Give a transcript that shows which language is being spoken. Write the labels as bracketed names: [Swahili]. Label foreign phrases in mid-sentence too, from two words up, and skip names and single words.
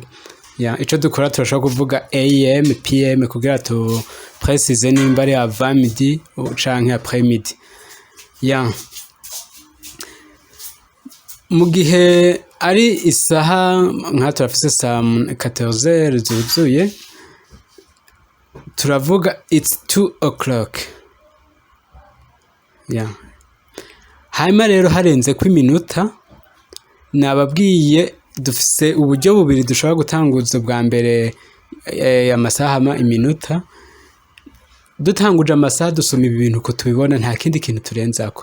[Rundi] Yeah, ico dukora turashobora kuvuga AM, PM kugira tu précise nimba ari [French] avant midi [Rundi] canke [French] après midi. [Rundi] Yeah. Mu gihe ari isaha nka turafise saa 14h zuzuye, turavuga [English] it's 2 o'clock. [Rundi] Yeah. Hanyuma rero harenze ko iminota, nababwiye dufise uburyo bubiri dushobora gutanguza bwa mbere amasaha hama iminota. Dutanguje amasaha dusoma ibintu ko tubibona, nta kindi kintu turenzako.